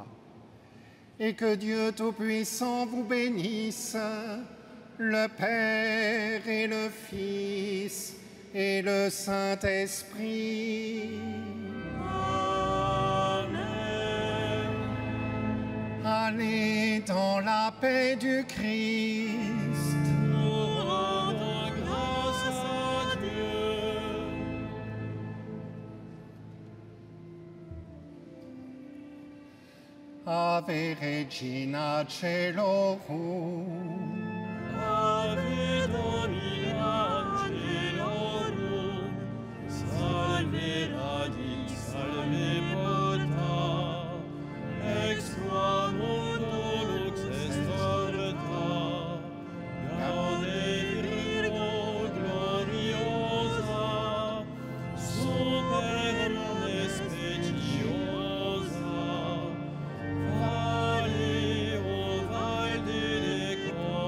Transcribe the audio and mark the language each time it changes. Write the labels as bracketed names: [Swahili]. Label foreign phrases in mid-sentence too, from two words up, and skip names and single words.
[French] Et que Dieu Tout-Puissant vous bénisse, le Père et le Fils et le Saint-Esprit. Amen. Allez dans la paix du Christ. Nous rendons grâce à Dieu. [Latin] Ave Regina Caelorum. Ave Domina Angelorum, salve radix, salve porta, ex qua mundo lux est orta, gaude Virgo gloriosa, super omnes speciosa, vale o valde de